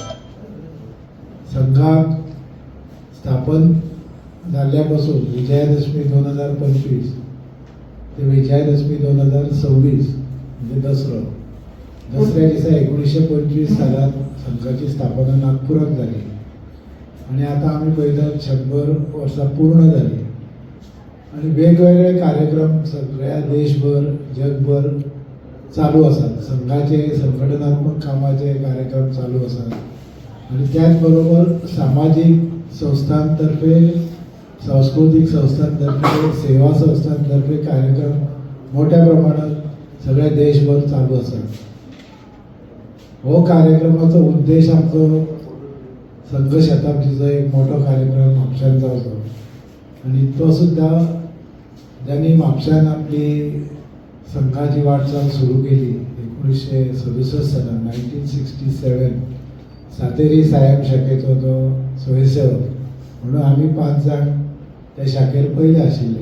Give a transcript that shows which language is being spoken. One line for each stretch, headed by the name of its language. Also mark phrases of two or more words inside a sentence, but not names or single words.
Konkani: संघाक स्थापन जाल्ल्यापासून विजयादशमी 2025 ते विजयादशमी 2026 म्हणजे दसऱ्या दिसा 1925 सालात संघाची स्थापना नागपुरात जाली आणि आता आम्ही पळयतात 100 वर्सां पूर्ण जाली.
Marathi: आणि वेगवेगळे कार्यक्रम सगळ्या देशभर जगभर चालू असतात. संघाचे संघटनात्मक कामाचे कार्यक्रम चालू असतात आणि त्याचबरोबर सामाजिक संस्थांतर्फे, सांस्कृतिक संस्थांतर्फे, सेवा संस्थांतर्फे कार्यक्रम मोठ्या प्रमाणात सगळ्या देशभर चालू असतात.
Konkani: हो कार्यक्रमाचा उद्देश आमचो संघ शताब्दीचो एक मोठो कार्यक्रम म्हापशांत जावचो आणि तो सुद्धा ज्यांनी म्हापशांत आपली संघाची वाटचाल सुरू केली 1967 सालान 1967 सातेरी सायम शाखेचो तो स्वयंसेवक म्हणून आम्ही 5 जाण त्या शाखेर पयले आशिल्ले.